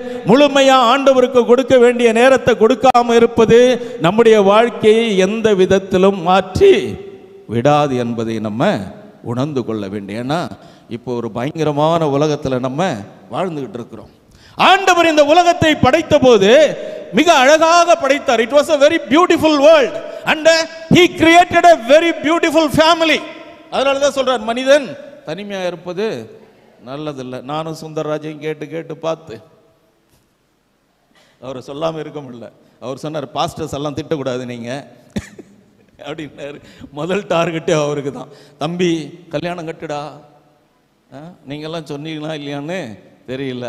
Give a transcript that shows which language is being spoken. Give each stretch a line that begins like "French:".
Tamil: முழுமையா ஆண்டவருக்கு கொடுக்க வேண்டிய நேரத்தை கொடுக்காம இருப்பது நம்முடைய வாழ்க்கையை எந்த விதத்திலும் மாற்றி விடாது என்பதை நம்ம உணர்ந்து கொள்ள வேண்டிய. ஏன்னா இப்போ ஒரு பயங்கரமான உலகத்தில் நம்ம வாழ்ந்துகிட்டு இருக்கிறோம். ஆண்டவர் இந்த உலகத்தை படைத்த போது மிக அழகாக படைத்தார்.
English: It was a very beautiful world and he created a very beautiful family.
Tamil: அதனால தான் சொல்றார், மனிதன் தனிமையா இருப்பது நல்லதில்லை. நானும் சுந்தரராஜையும் கேட்டு கேட்டு பார்த்து அவர் சொல்லாமல் இருக்க முடியல. அவர் சொன்னார், பாஸ்டர்ஸ் எல்லாம் திட்டக்கூடாது நீங்க அப்படின்னாரு. முதல் டார்கெட்டே அவருக்கு தான். தம்பி கல்யாணம் கட்டுடா, நீங்கெல்லாம் சொன்னீங்களா இல்லையான்னு தெரியல.